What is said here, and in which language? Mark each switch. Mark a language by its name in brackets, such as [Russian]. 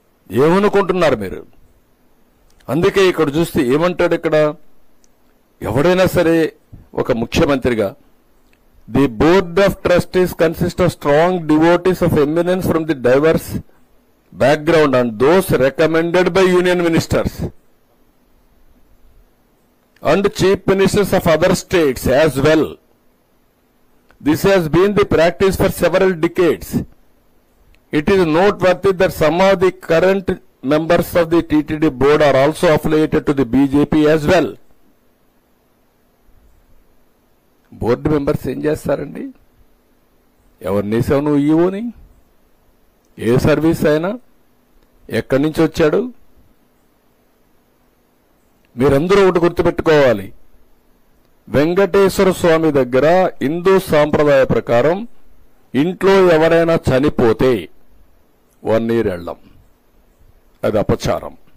[Telugu] ఏమనుకుంటున్నారు మీరు? అందుకే ఇక్కడ చూస్తే ఏమంటాడు ఇక్కడ, ఎవడైనా సరే ఒక ముఖ్యమంత్రిగా [English] The board of trustees consist of strong devotees of eminence from the diverse background and those recommended by union ministers and chief ministers of other states as well. This has been the practice for several decades. It is noteworthy that some of the current members of the TTD board are also affiliated to the BJP as well. [Telugu] Board members ఏం చేస్తారండి? ఎవరినేసావు నువ్వు ఈవోని? ఏ service అయినా ఎక్కడి నుంచి వచ్చాడు? మీరందరూ ఒకటి గుర్తుపెట్టుకోవాలి, వెంకటేశ్వర స్వామి దగ్గర హిందూ సాంప్రదాయ ప్రకారం ఇంట్లో ఎవరైనా చనిపోతే 1 year వెళ్ళం, అది అపచారం.